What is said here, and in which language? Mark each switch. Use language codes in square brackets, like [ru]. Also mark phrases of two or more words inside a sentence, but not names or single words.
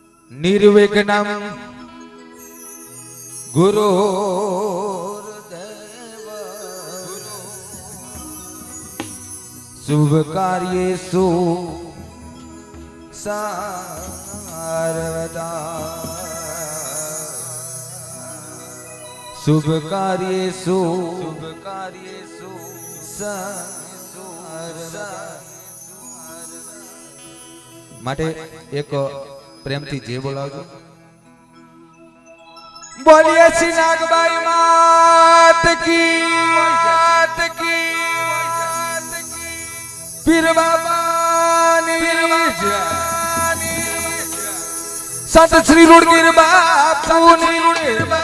[sa] निर्विघ्नं गुरु शुभ कार्येषु सर्वदा शुभ कार्येषु सर्वदा [gu] માટે એક પ્રેમથી જે બોલાવજો બોલીએ શ્રી નાગબાઈ માત કી પીર બાબાની જય સંત શ્રી રૂડગીર બાપુની